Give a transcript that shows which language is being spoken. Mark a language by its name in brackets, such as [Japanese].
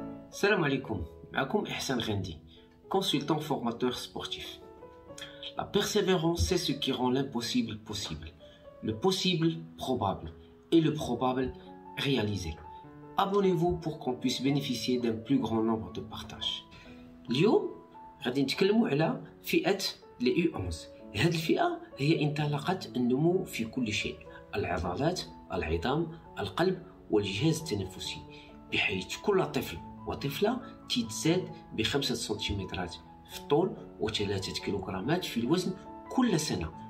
[Arabic] السلام عليكم، معكم إحسان غندي, [French] consultant formateur sportif. La persévérance, c'est ce qui rend l'impossible possible, le possible probable et le probable réalisé. Abonnez-vous pour qu'on puisse bénéficier d'un plus grand nombre de partages. [Arabic] اليوم غادي نتكلموا على فئة لي U11. هذه الفئة هي انطلاقة النمو في كل شيء: العضلات، العظام، القلب والجهاز التنفسي، بحيث كل طفل وطفلة تتزاد ب5 سنتيمترات في الطول و3 كيلوغرامات في الوزن كل سنة.